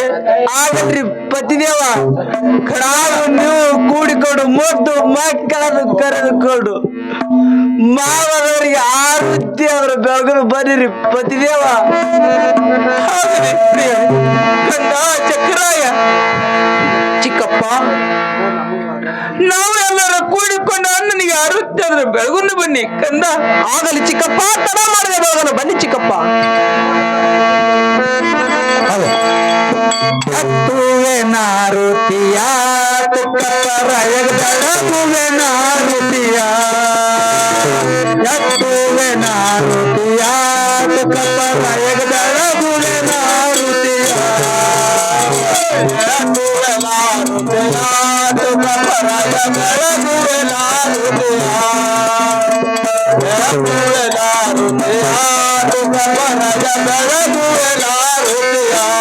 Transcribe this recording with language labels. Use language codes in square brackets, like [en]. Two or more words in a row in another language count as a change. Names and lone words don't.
[kn] ಆಗಲ್ರಿ ಪತಿದೇವ, ನಾವು ನೀವು ಕೂಡಿಕೊಂಡು ಮುದ್ದು ಮಕ್ಕಳನ್ನು ಕರೆದುಕೊಂಡು ಮಾವನವರಿಗೆ ಆರುತ್ತಿ ಅವರ ಬೆಳಗನ್ನು ಬನ್ನಿರಿ ಪತಿದೇವ. ಆಗಲಿ ಪ್ರಿಯರೇ. ಕಂದ ಜಕ್ಕರಾಯ, ಚಿಕ್ಕಪ್ಪ, ನಾವೆಲ್ಲರೂ ಕೂಡಿಕೊಂಡು ಅಣ್ಣನಿಗೆ ಆರುತ್ತೆ ಅಂದ್ರೆ ಬೆಳಗುನ್ನು ಬನ್ನಿ ಕಂದ. ಆಗಲಿ ಚಿಕ್ಕಪ್ಪ, ತಡ ಮಾಡಿದೆ ಬೆಳಗನ ಬನ್ನಿ ಚಿಕ್ಕಪ್ಪ. ಹತ್ತುವೆ ನಾರುತಿಯ ತುಕ್ಕಪ್ಪರ ಬೆಳಗುವೆ ನಾರುತಿಯ, ಎತ್ತುವೆ ನಾರುತಿಯ ತುಕ್ಕಪ್ಪರ ಬೆಳಗುವೆ ನಾರುತಿಯ, ಎತ್ತುವೆ ನಾರುತಿಯ ತುಕ್ಕಪ್ಪರ ಬೆಳಗುವೆ ನಾರುತಿಯ, ಎತ್ತುವೆ ನಾರುತಿಯ ತುಕ್ಕಪ್ಪರ ಬೆಳಗುವೆ ನಾರುತಿಯ.